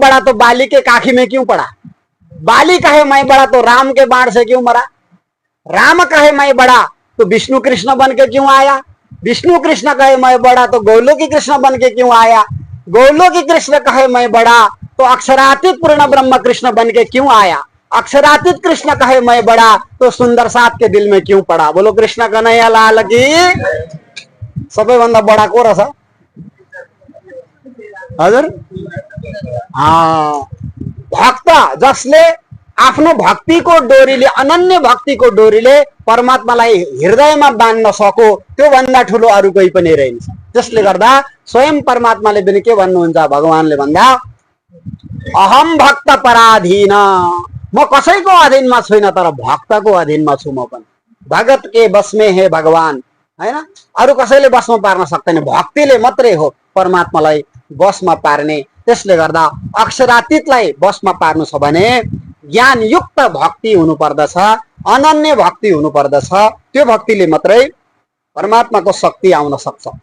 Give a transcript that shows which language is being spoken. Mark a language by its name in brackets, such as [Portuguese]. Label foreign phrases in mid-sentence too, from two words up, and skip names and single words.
[Hindi] बड़ा तो बाली के काखी में क्यों पड़ा, बाली कहे मैं बड़ा तो राम के बाण से क्यों मरा, राम कहे मैं बड़ा तो विष्णु कृष्ण बन के क्यों आया, विष्णु कृष्ण कहे मैं बड़ा तो गोलोकी कृष्ण बन के क्यों आया, गोलोकी कृष्ण कहे मैं बड़ा तो अक्षरातीत पूर्ण ब्रह्म कृष्ण बन के क्यों आया, अक्षरातीत कृष्ण कहे मैं बड़ा तो सुंदर साथ के दिल में क्यों पड़ा। बोलो कृष्ण कन्हैया लाल की। [Nepali] सबैभन्दा बडा को रहेछ हजुर? भक्त जसले आफ्नो भक्तिको डोरीले, अनन्य भक्तिको डोरीले परमात्मालाई हृदयमा बाँध्न सको त्यो भन्दा ठुलो अरू कोही पनि रहन्छ। त्यसले गर्दा स्वयं परमात्माले पनि के भन्नुहुन्छ, भगवानले भन्दा [Sanskrit] अहम भक्त पराधीन, [Nepali] म कसैको अधीनमा छुइनँ तर भक्तको अधीनमा छु म पनि। [Hindi] भगत के बस में हे भगवान, [Nepali] हैन? अरू कसैले बसमा पार्न सक्दैन, भक्तिले मात्रै हो परमात्मालाई बसमा पार्ने। त्यसले गर्दा अक्षरातीतलाई बसमा पार्नु छ भने ज्ञानयुक्त भक्ति हुनुपर्दछ, अनन्य भक्ति हुनुपर्दछ। त्यो भक्तिले मात्रै परमात्माको शक्ति आउन सक्छ।